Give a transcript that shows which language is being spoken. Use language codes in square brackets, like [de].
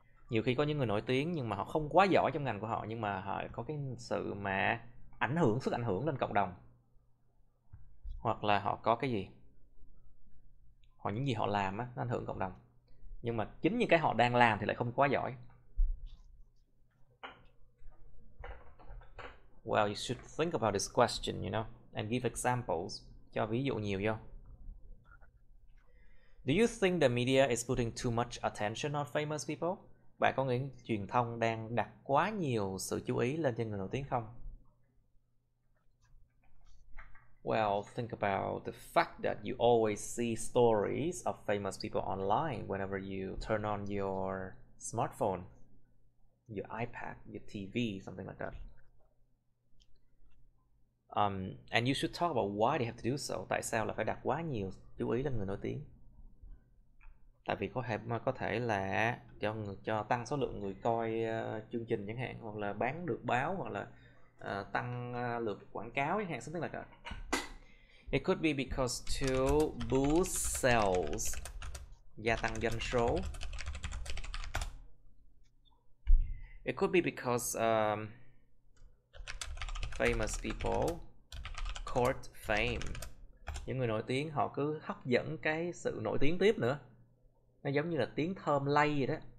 [vi] Nhiều khi có những người nổi tiếng nhưng mà họ không quá giỏi trong ngành của họ, nhưng mà họ có cái sự mà sức ảnh hưởng lên cộng đồng. Hoặc là họ có cái gì? Hoặc những gì họ làm á, nó ảnh hưởng cộng đồng. Nhưng mà chính những cái họ đang làm thì lại không quá giỏi. [en] Well, you should think about this question, you know, and give examples. [vi] Cho ví dụ nhiều vô. [en] Do you think the media is putting too much attention on famous people? [vi] Bạn có nghĩ truyền thông đang đặt quá nhiều sự chú ý lên trên người nổi tiếng không? [en] Well, think about the fact that you always see stories of famous people online whenever you turn on your smartphone, your iPad, your TV, something like that. And you should talk about why they have to do so. [vi] Tại sao là phải đặt quá nhiều chú ý lên người nổi tiếng? Tại vì có thể là cho tăng số lượng người coi chương trình chẳng hạn, hoặc là bán được báo, hoặc là tăng lượt quảng cáo chẳng hạn, [en] something like that. It could be because to boost sales, [vi] gia tăng doanh số. [en] It could be because famous people court fame. [vi] Những người nổi tiếng họ cứ hấp dẫn cái sự nổi tiếng tiếp nữa. Nó giống như là tiếng thơm lây vậy đó.